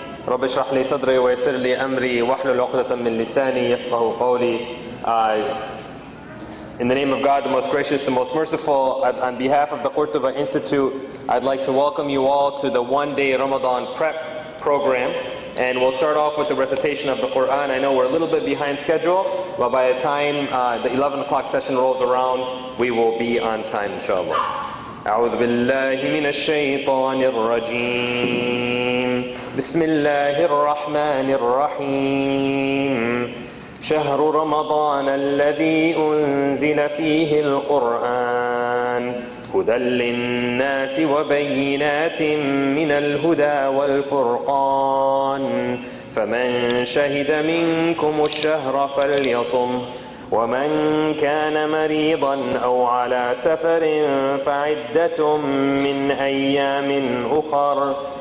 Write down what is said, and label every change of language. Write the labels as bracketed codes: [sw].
[ar] رب اشرح لي صدري ويسر لي أمري واحلل عقدة من لساني يفقهوا قولي. [en] In the name of God, the most gracious, the most merciful, on behalf of the Qurtuba Institute, I'd like to welcome you all to the one-day Ramadan prep program. And we'll start off with the recitation of the Quran. I know we're a little bit behind schedule, but by the time the 11 o'clock session rolls around, we will be on time, inshallah. [ar] أعوذ بالله من الشيطان الرجيم. بسم الله الرحمن الرحيم. شهر رمضان الذي أنزل فيه القرآن هدى للناس وبينات من الهدى والفرقان فمن شهد منكم الشهر فليصم ومن كان مريضا أو على سفر فعدة من أيام أخر